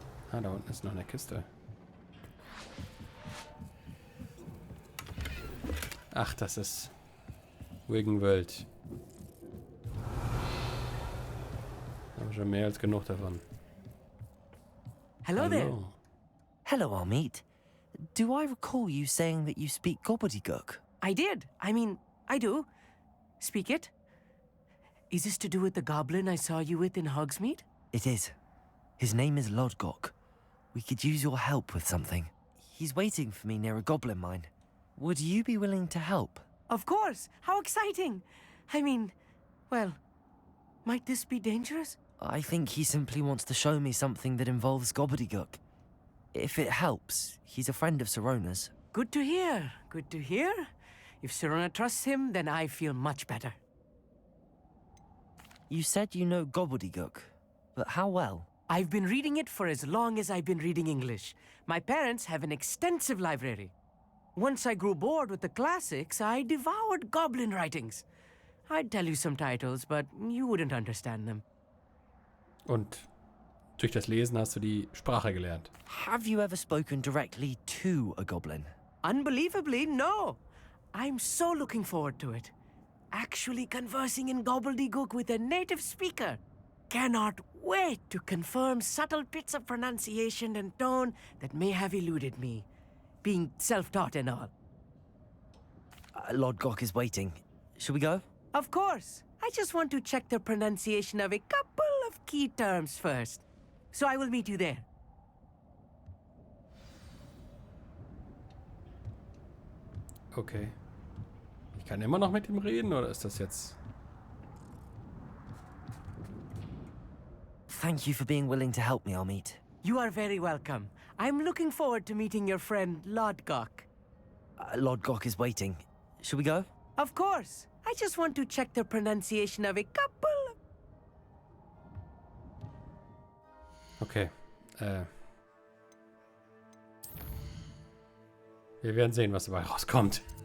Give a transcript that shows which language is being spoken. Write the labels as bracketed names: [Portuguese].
[German] Ah, da unten ist noch eine Kiste. Ach, das ist Wiggenwelt. Haben wir schon mehr als genug davon. [English] Hello there. Hello, Amit. Do I recall you saying that you speak gobbledygook? I did. I mean, I do. Speak it. Is this to do with the goblin I saw you with in Hogsmeade? It is. His name is Lodgok. We could use your help with something. He's waiting for me near a goblin mine. Would you be willing to help? Of course. How exciting. I mean, well, might this be dangerous? I think he simply wants to show me something that involves gobbledygook. If it helps, he's a friend of Sirona's. Good to hear. Good to hear. If Sirona trusts him, then I feel much better. You said you know gobbledygook, but how well? I've been reading it for as long as I've been reading English. My parents have an extensive library. Once I grew bored with the classics, I devoured goblin writings. I'd tell you some titles, but you wouldn't understand them. [German] Und durch das Lesen hast du die Sprache gelernt. [English] Have you ever spoken directly to a goblin? Unbelievably, no. I'm so looking forward to it. Actually conversing in gobbledygook with a native speaker. Cannot wait to confirm subtle bits of pronunciation and tone that may have eluded me, being self-taught and all. Lord Gok is waiting. Shall we go? Of course. I just want to check the pronunciation of a couple of key terms first. So I will meet you there. Okay. [German] Ich kann immer noch mit ihm reden, oder ist das jetzt... [English] Thank you for being willing to help me, Amit. You are very welcome. I'm looking forward to meeting your friend, Lord Gok. Lord Gok is waiting. Shall we go? Of course. I just want to check the pronunciation of a couple of... Okay. [German] Wir werden sehen, was dabei rauskommt.